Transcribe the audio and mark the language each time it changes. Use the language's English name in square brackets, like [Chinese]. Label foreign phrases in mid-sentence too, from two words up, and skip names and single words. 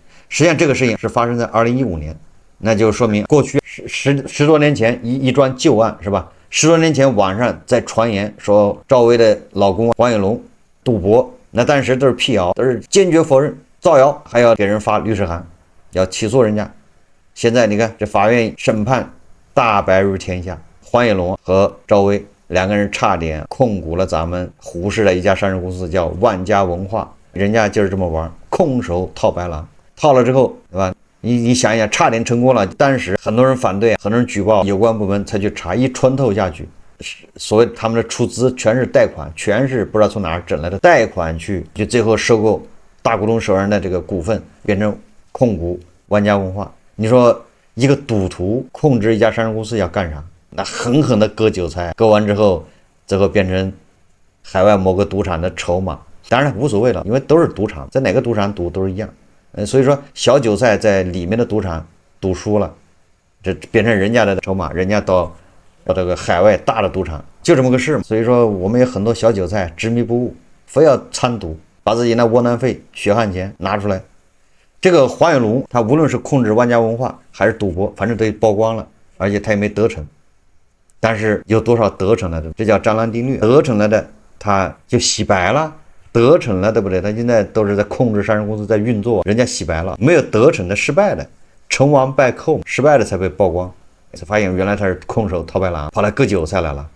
[Chinese] 實際上這個事情是發生在2015年，那就說明過去十多年前一樁舊案是吧？10多年前網上在傳言說趙薇的老公黃遠龍賭博，那當時都是闢謠，都是堅決否認，造謠，還要給人發律師函，要起訴人家。現在你看這法院審判大白如天下，黃遠龍和趙薇2個人差點控股了咱們胡氏的一家上市公司，叫萬家文化，人家就是這麼玩，空手套白狼。 套了之後，对吧？你想一想，差點成功了，但是很多人反对，很多人舉報，有關部門才去查，一穿透下去，所謂他們的出资全是貸款，全是不知道從哪兒整来的貸款去，就最後收购大股東手上的这個股份，變成控股玩家文化。你說一個賭徒控制一家上市公司要幹啥？那狠狠的割韭菜，割完之後，最後变成海外某個賭場的籌碼。當然無所謂了，因為都是賭場，在哪個賭場賭都是一樣。所以說小韭菜在裡面的賭場賭輸了，這變成人家的籌碼，人家到這個海外大的賭場，就這麼個事嘛。所以說我們有很多小韭菜執迷不悟，非要參賭，把自己那窩囊費、血汗錢拿出來。這個黃有龍他無論是控制玩家文化還是賭博，反正都曝光了，而且他也沒得逞。但是有多少得逞了的？這叫張蘭定律，得逞了的他就洗白了。得逞了，對不对？他現在都是在控制上市公司，在運作，人家洗白了。没有得逞的，失敗的，成王敗寇，失敗的才被曝光，才發現原來他是空手套白狼，跑來割韭菜來了。